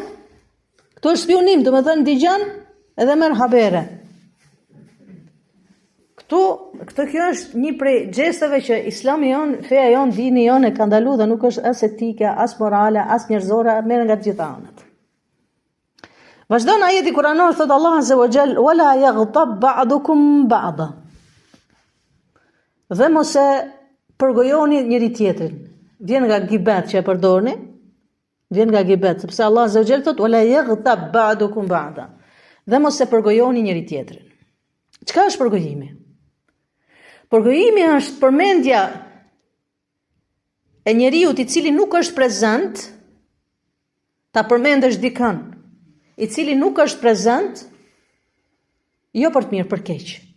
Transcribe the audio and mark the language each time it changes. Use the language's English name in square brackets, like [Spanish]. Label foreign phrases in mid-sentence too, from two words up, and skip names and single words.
[Albanian] Këto është spionim, domethënë ndigjon edhe merr habere. Këtë kjo është një prej gjestave që Islami jon, feja jon, dini jon e ka ndalu dhe nuk është as etike, as morale, as njerëzore, merr nga të gjitha anët. Vazhdon ajeti kuranor, thot [Arabic] الله عز وجل ولا يغتب بعضكم بعضا. [Albanian] Dhe mos e përgojoni njëri tjetrin. Vjen nga gibet që e përdorni, vjen nga gibet, sepse [Arabic] الله عز وجل ولا يغتب بعضكم بعضا. [Albanian] Dhe mos e përgojoni njëri tjetrin. Çka është përgojimi? Përgojimi është përmendja e njeriut i cili nuk është prezent, ta përmendesh dikën, i cili nuk është prezent, jo për të mirë, për keq.